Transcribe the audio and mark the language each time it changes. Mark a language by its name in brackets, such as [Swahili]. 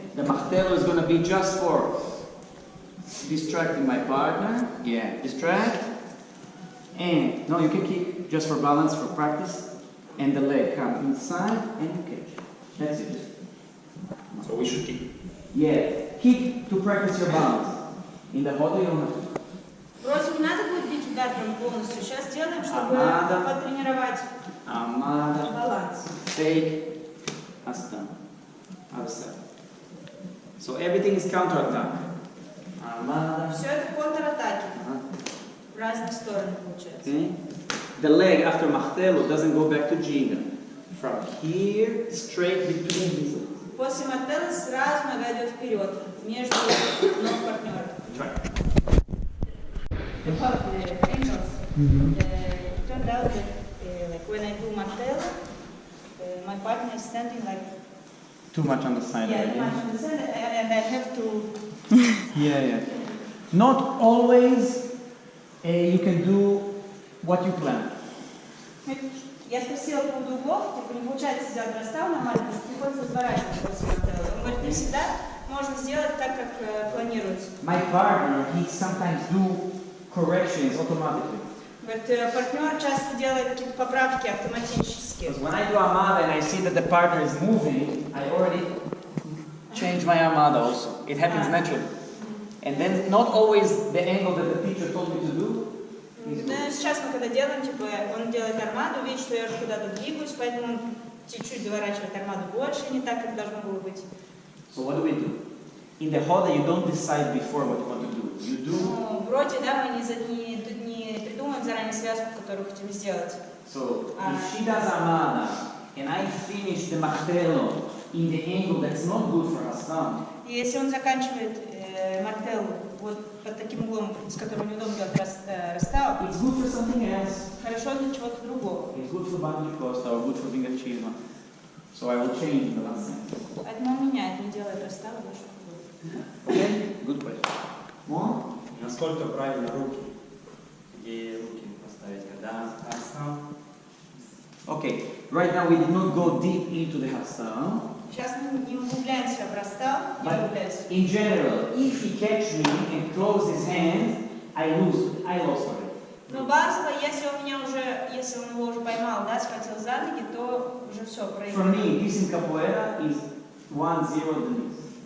[English] The Machtelo is going to be just for distracting my partner. Yeah, distract. And, no, you can kick just for balance, for practice. And the leg come inside and you catch. That's it. So we should kick. Yeah, kick to practice your balance. In the hoda you don't have to. [Russian] Вроде не надо будет бить удар прям полностью. Сейчас делаем, чтобы Амада. потренировать [English] Amada, [Russian] баланс. [English] fake, Hastam. Other side. So everything is counter-attack. Amada. [Russian] Все это контратаки. В разные стороны получается. [English] Okay. The leg after Machtelo doesn't go back to Jiga. From here, straight between his legs. [Russian] После Мартелла сразу нога идет вперед, между ног партнера. [English] Try. About the angles, it turned out that like when I do Martella, my partner is standing like Too much on the side. yeah, right? much on the side, and I have to. Yeah. Not always you can do what you plan. [Russian] Я спросила по поводу углов, типа не получается сделать расстав нормально, потому что приходится разворачивать после Мартелла. Он говорит, не всегда можно сделать так, как планируется. [English] My partner, he sometimes do corrections automatically. [Russian] Говорит, партнер часто делает какие-то поправки автоматически. [English] Because when I do Amada and I see that the partner is moving, I already change my Amada also. It happens naturally. And then not always the angle that the teacher told me to do. [Russian] Ну, сейчас мы когда делаем, типа, он делает армаду, видит, что я уже куда-то двигаюсь, поэтому он чуть-чуть доворачивает армаду больше, не так, как должно было быть. [English] So what do? In the hoda, you don't decide before what you want to do. You do. [Russian] Ну, вроде, да, мы не придумаем заранее связку, которую хотим сделать. [English] So if she does Amana and I finish the martello in the angle that's not good for Hassan, [Russian] И если он заканчивает мартеллу вот под таким углом, с которым неудобно делать расстав, [English] it's good for something else. [Russian] хорошо для чего-то другого. [English] It's good for Bandi Costa or good for Vingaccino. So I will change the last sentence. [Russian] Поэтому он меняет, не делает расстав, больше другого. [English] Okay? Good question. More? [Russian] Насколько правильно руки? Где руки поставить, когда Hassan? [English] Okay, right now we did not go deep into the Hassan. [Russian] Сейчас мы не углубляемся в расстав, не [English] But [Russian] углубляемся. [English] in general, if he catch me and close his hand, I lost already. [Russian] Но базово, если он его уже поймал, да, схватил за ноги, то уже все, [English] For [Russian] проиграл. [English] me, this in capoeira is 1-0 Denise.